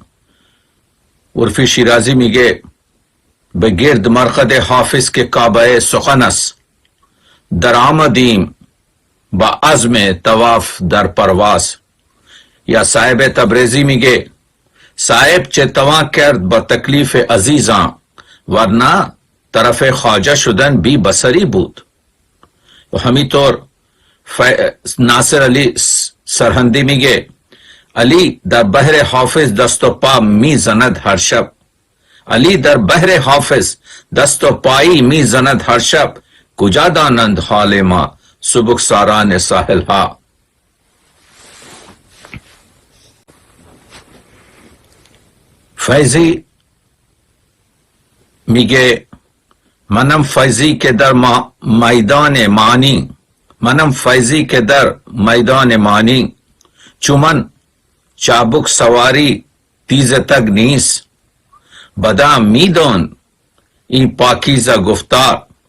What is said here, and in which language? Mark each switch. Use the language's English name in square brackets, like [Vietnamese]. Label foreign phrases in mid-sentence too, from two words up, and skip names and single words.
[Persian] عرفی شیرازی میگه به گرد مرقد حافظ که کعبه سخن است، در آمدیم با عزم طواف در پرواز. یا صاحب تبریزی میگه صاحب چه توا کرد با تکلیف عزیزان، ورنه طرف خواجه شدن بی بصری بود. و همینطور नासिर अली सरहंदी मिगे अली در بحر حافظ دست و پا می زند هر شب علی در بحر حافظ دست و پایی می زند هر شب کجا دانند حال ما سبکساران ساحل ها. فیضی میگه منم فیضی که در میدان معنی منم فیضی که در میدان معنی چومن چابک سواری تیز تگ نیست بدا میدان این پاکیزه گفتار